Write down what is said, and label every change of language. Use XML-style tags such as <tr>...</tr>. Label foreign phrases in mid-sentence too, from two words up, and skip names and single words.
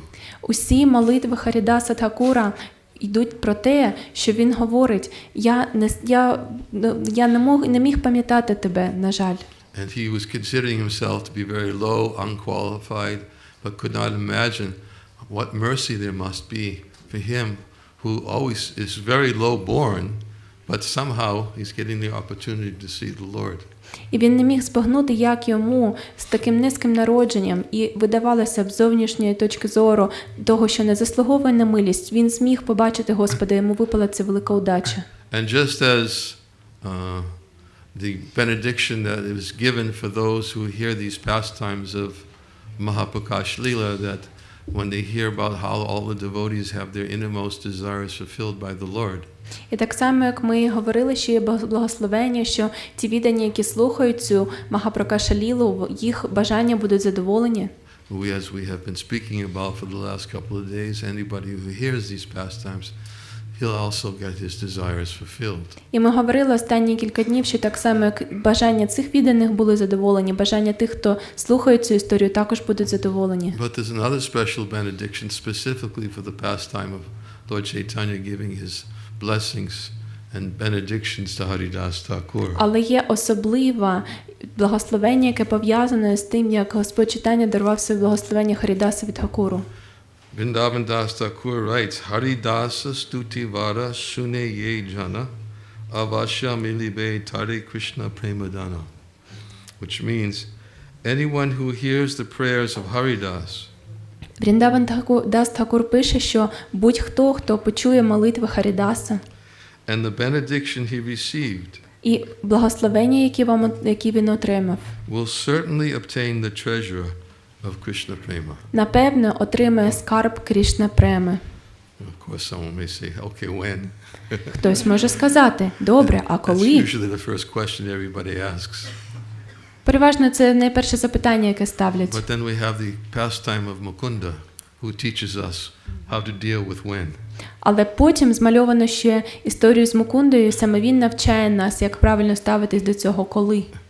<uk>Усі молитви Харідаса Тхакура йдуть про те, що він говорить, я не міг пам'ятати тебе, на жаль.</uk> <en>And he was considering himself to be very low, unqualified, but could not imagine what mercy there must be for him who always is very low born, But somehow he's getting the opportunity to see the Lord.</en> <uk>І він не міг збагнути, як йому з таким низьким народженням, і видавалося б з зовнішньої точки зору того, що не заслуговує на милість, він зміг побачити Господа, йому випала ця велика удача.</uk> <en>And just as the benediction that is given for those who hear these pastimes of Mahaprakash Lila, that when they hear about how all the devotees have their innermost desires fulfilled by the Lord.</en> <uk>І так само, як ми говорили, що є благословення, що ті віддані, які слухають цю Махапракаша Лілу, їх бажання будуть задоволені.</uk> <en>As we have been speaking about for the last couple of days, anybody who hears these pastimes, he'll also get his desires fulfilled.</en> <uk>І ми говорили останні кілька днів, що так само, як бажання цих відданих були задоволені, бажання тих, хто слухає цю історію, також будуть задоволені.</uk> <en>But there's another special benediction specifically for the pastime of Lord Chaitanya giving his blessings and benedictions to Haridas Thakur.</en> <uk>Але є особливе благословення, яке пов'язане з тим, як Господь Чайтання дарував своє благословення Харідасові Тхакуру.</uk> <bn>Vrindavan Das Thakur writes, হরিদাস স্তুতি বর শুনে যে জন অবশ্য মিলিবে তারে কৃষ্ণ প্রেমধন.</bn> <en>Which means, anyone who hears the prayers of Haridas</en> <uk>Вріндаван Дас Тхакур пише, що будь-хто, хто почує молитви Харідаса</uk> <en>and the benediction he received</en> <uk>і благословення, які він отримав,</uk> <en>will certainly obtain the treasure of Krishna Prema.</en> <uk>напевно, отримає скарб Крішна Преми.</uk> <en>Of course, someone may say, okay, when?</en> <uk>Хтось може сказати, добре, а</uk> <en>That's</en> <uk>коли?</uk> <en>usually the first question everybody asks.</en> <uk>Переважно це найперше запитання, яке ставлять.</uk> <en>But then we have the pastime of Mukunda, who teaches us how to deal with when.</en> <uk>Але потім змальовано ще історію з Мукундою, саме він навчає нас, як правильно ставитись до цього коли.</uk>